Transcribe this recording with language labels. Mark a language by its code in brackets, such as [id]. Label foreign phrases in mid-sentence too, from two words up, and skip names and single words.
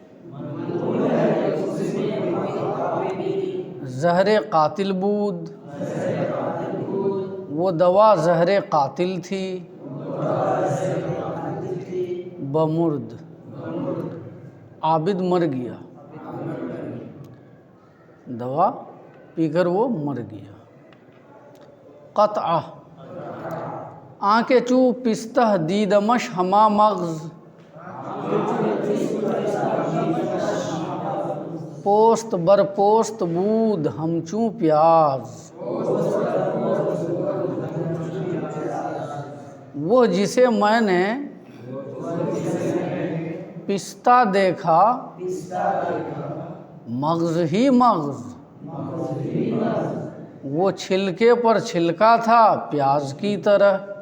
[fa] زہر قاتل بود، [ur] وہ دوا زہر قاتل تھی۔ بمرد، عابد مر گیا، دوا پی کر وہ مر گیا۔ [fa] قطعہ، آنکھ چو پستہ دیدمش ہما مغز۔ پوست بر پوست بود ہمچوں پیاز۔ [ur] وہ جسے میں نے پستہ دیکھا مغز ہی مغز، وہ چھلکے پر چھلکا تھا پیاز کی طرح۔